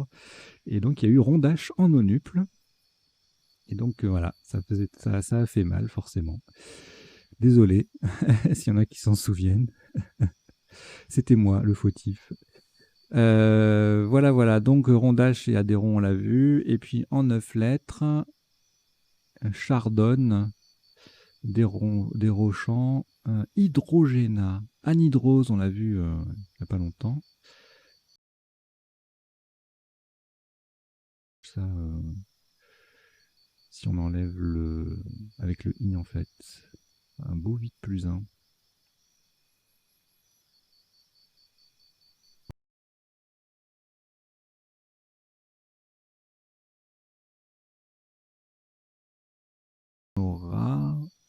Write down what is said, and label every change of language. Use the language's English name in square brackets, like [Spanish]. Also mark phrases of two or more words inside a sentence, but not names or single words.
[French] Et donc, il y a eu rondache en nonuple. Et donc, voilà, ça a fait mal, forcément. Désolé, s'il y en a qui s'en souviennent. C'était moi, le fautif. Voilà. Donc, rondache et adhéron, on l'a vu. Et puis, en 9 lettres, chardonne, dérochant, hydrogénat, anhydrose, on l'a vu il n'y a pas longtemps. Ça, si on enlève le avec le i en fait, un beau 8 plus 1. On aura...